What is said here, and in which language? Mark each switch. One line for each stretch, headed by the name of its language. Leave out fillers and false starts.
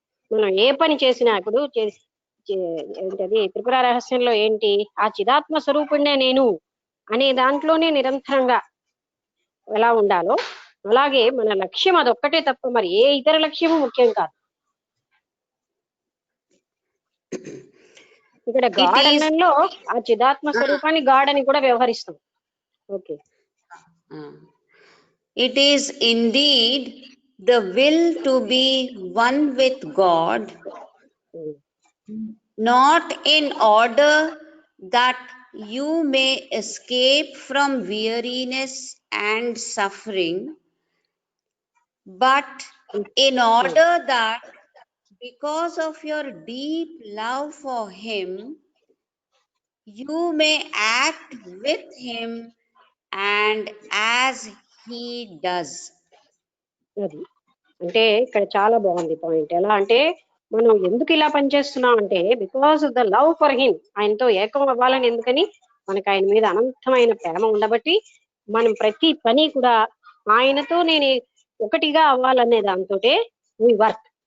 Telugu: మనం ఏ పని చేసినా ఇప్పుడు ఏంటది త్రిపుర రహస్యంలో ఏంటి, ఆ చిదాత్మ స్వరూపుణ్ణే నేను అనే దాంట్లోనే నిరంతరంగా ఎలా ఉండాలో అలాగే మన లక్ష్యం అదొక్కటే తప్ప మరి ఏ ఇతర లక్ష్యము ముఖ్యం కాదు. ఇక్కడ గాడ్ అన్నంలో ఆ చిదాత్మ స్వరూపాన్ని గాడ్ అని కూడా వ్యవహరిస్తాం. Okay,
English: It is indeed the will to be one with God, not in order that you may escape from weariness and suffering, but in order that because of your deep love for him, you may act with him and as he does.
Telugu: అది అంటే ఇక్కడ చాలా బాగుంది point. ఎలా అంటే మనం ఎందుకు ఇలా పనిచేస్తున్నాం అంటే
English: because of the love for him,
Telugu: ఆయనతో ఏకం అవ్వాలని. ఎందుకని? మనకు ఆయన మీద అనంతమైన ప్రేమ ఉండబట్టి మనం ప్రతి పని కూడా ఆయనతో నేను ఒకటిగా అవ్వాలనే దాంతో
English: We work.